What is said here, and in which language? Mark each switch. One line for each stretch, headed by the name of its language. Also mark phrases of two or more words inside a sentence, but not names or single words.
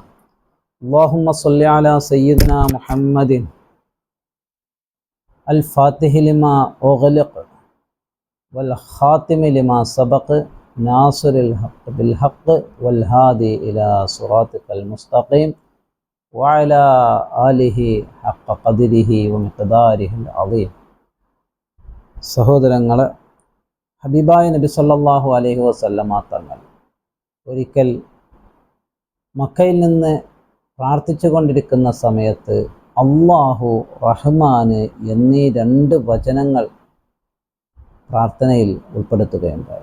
Arabic: اللهم صل على سيدنا محمد الفاتح لما أغلق والخاتم لما سبق ناصر الحق بالحق والهادي إلى صراطك المستقيم وعلى آله حق قدره ومقداره العظيم.
Malayalam: സഹോദരങ്ങളെ, ഹബീബായ നബി
Arabic: صلى الله عليه وسلم
Malayalam: തങ്ങൾ ഒരിക്കൽ മക്കയിൽ നിന്ന് പ്രാർത്ഥിച്ചു കൊണ്ടിരിക്കുന്ന സമയത്ത് അല്ലാഹു റഹ്മാന് എന്നീ രണ്ട് വചനങ്ങൾ പ്രാർത്ഥനയിൽ ഉൾപ്പെടുത്തുകയുണ്ടായി.